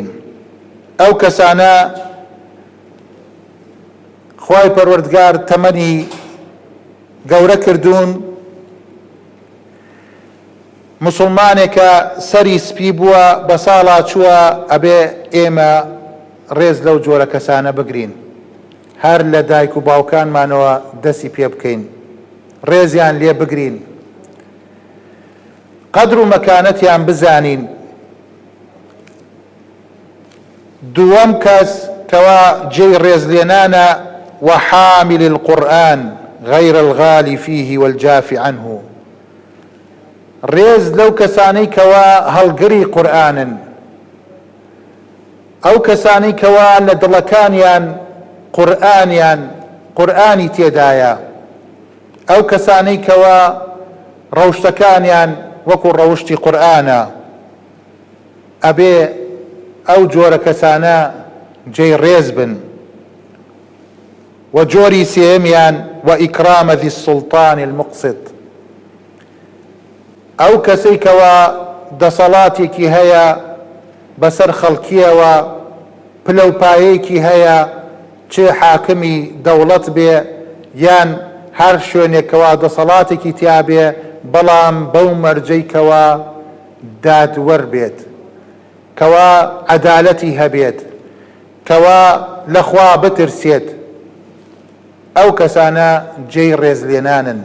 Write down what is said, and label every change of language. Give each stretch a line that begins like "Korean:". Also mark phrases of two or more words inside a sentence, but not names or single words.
Central Kurdish: ئەو کەسانە خوای پەروەردگار تەمەنی گەورە کردوون، مسلمانێکە سەری سپی بووە بە ساڵا چووە، ئەبێ ئێمە ڕێز لەو جۆرە کەسانە بگرین، هەر لە دایک و باوکانمانەوە دەستی پێ بکەین، ڕێزیان لێ بگرین، قەدر و مەکانەتیان بزانین. دووەم کەس کەوا جێی ڕێزلێنانە
Arabic: وحامل القورآن غير الغالي فيه والجاف عنه.
Central Kurdish: ڕێز لەو کەسانەی کەوا هەڵگری قورئانن، ئەو کەسانەی کەوا لە دڵەکانیان قورئانی تێدایە، ئەو کەسانەی کەوا ڕەوشتەکانیان وەکو ڕەوشتی قورئانە، ئەبێ ئەو جۆرە کەسانە جێی ڕێز بن. و جۆری سێمیان
Arabic: وإكرام ذي السلطان المقسط،
Central Kurdish: ئەو کەسەی کەوا دەسەڵاتێکی هەیە بەسەر خەڵکیەوە، پلە و پایەیەکی هەیە، چێ حاکمی دەوڵەت بێ یان هەر شوێنێکەوە دەسەڵاتێکی تیا بێ، بەڵام بەو مەرجەی کەوا دادوەر بێت، کەوا عەدالەتی هەبێت، کەوا لەخوا بترسێت، ئەو کەسانە جێی ڕێزلێنانن.